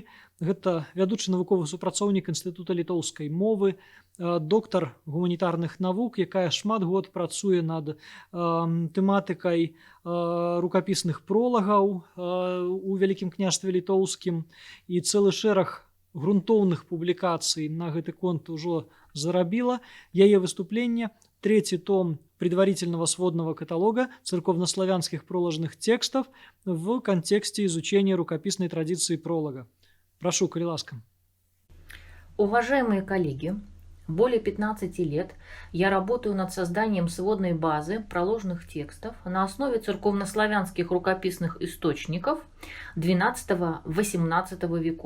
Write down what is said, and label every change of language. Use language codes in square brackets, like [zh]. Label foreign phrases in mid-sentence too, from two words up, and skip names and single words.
[be] Гэта вядучы навуковы супрацоўнік Інстытута літоўскай мовы, доктар гуманітарных навук, якая шмат год працуе над тэматыкай рукапісных пролагаў у Вялікім княстве літоўскім, і цэлы шэраг грунтоўных публікацый на гэты конт ужо зарабіла. Яе выступленне – [ru] 3-й том предварительного сводного каталога церковнославянских проложных текстов в контексте изучения рукописной традиции пролога. [be] Прошу, коли ласка. [ru] Уважаемые коллеги, более 15 лет я работаю над созданием сводной базы проложных текстов на основе церковнославянских рукописных источников XII-XVIII веков.